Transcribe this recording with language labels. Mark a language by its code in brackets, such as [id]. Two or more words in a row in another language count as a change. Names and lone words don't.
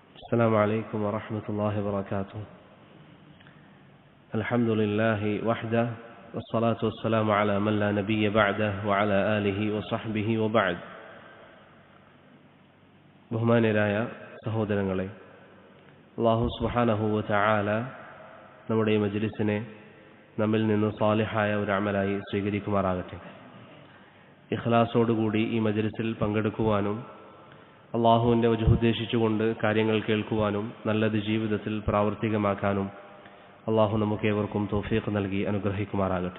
[ar] السلام عليكم ورحمة الله وبركاته. الحمد لله وحده والصلاة والسلام على من لا نبي بعده وعلى آله وصحبه وبعد. [ml] ബഹുമാന്യരായ സഹോദരങ്ങളെ, [ar] الله سبحانه وتعالى [ml] നമ്മുടെ ഈ മജ്ലിസിനെ നമ്മിൽ നിന്ന് സാലിഹായ ഒരു അമലായി സ്വീകരിക്കുമാറാകട്ടെ. ഇഖ്ലാസോടുകൂടി ഈ മജ്ലിസിൽ പങ്കെടുക്കുവാനും അള്ളാഹുവിൻ്റെ വജ്ഹ് ഉദ്ദേശിച്ചുകൊണ്ട് കാര്യങ്ങൾ കേൾക്കുവാനും നല്ലത് ജീവിതത്തിൽ പ്രാവർത്തികമാക്കാനും അള്ളാഹു നമുക്കേവർക്കും തൗഫീഖ് നൽകി അനുഗ്രഹിക്കുമാറാകട്ടെ.